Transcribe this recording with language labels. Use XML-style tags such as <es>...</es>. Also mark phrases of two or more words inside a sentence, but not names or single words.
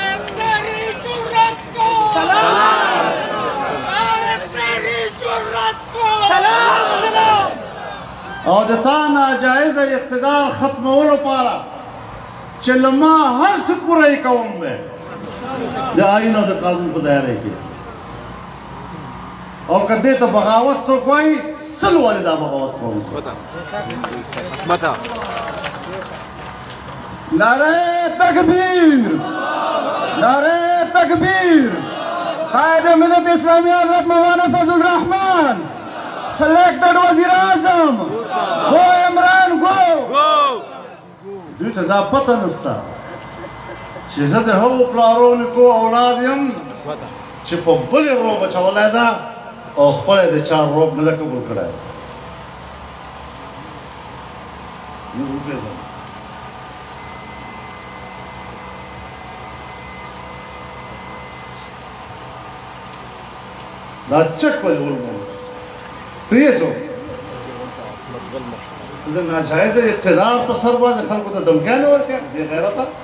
<ps>او د تا ناجایزه اقتدار ختمولو لپاره چې له ما هر څه پوره یې کوم دی د آیین او د قانون په دایره کې او که دې ته بغاوت څوک وایي سل ولې دا بغاوت کوم</ps> <ur>نعره تکبیر نعره تکبیر قائد ملت اسلامی حضرت مولانا فضل الرحمن selected وزیر اعظم</ur> <en>go Imran go</en> <ps>دوی ته دا پته نشته چې زه د هغو پلارو نیکو اولاد یم چې په بلې روب اچولی ده او خپله یې د چا روب نه ده قبول کړی موږ وپېژنو دا چک ولې ورمو ته یې څوک د ناجایزه اقتدار په سر باندې خلکو ته دمکیانې ورکړې بې غیرته</ps>